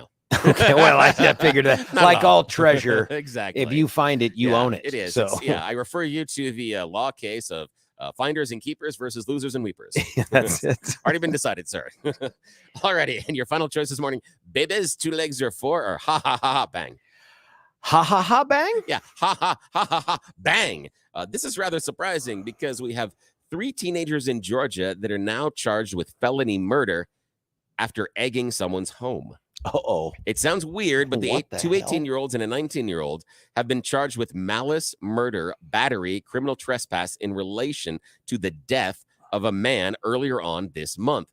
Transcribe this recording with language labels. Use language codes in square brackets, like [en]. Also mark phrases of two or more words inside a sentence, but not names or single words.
[en] Okay, well, I figured that. Like all treasure, exactly. if you find it, you own it. It is. So. I refer you to the law case of finders and keepers versus losers and weepers. That's it. Already been decided, sir. Alrighty. And your final choice this morning, babies, 2 legs or 4, or ha ha ha ha bang. Ha ha ha bang? Yeah, ha ha ha ha ha bang. This is rather surprising because we have 3 teenagers in Georgia that are now charged with felony murder after egging someone's home. Uh-oh. It sounds weird, but the 2 18-year-olds and a 19-year-old have been charged with malice, murder, battery, criminal trespass in relation to the death of a man earlier on this month.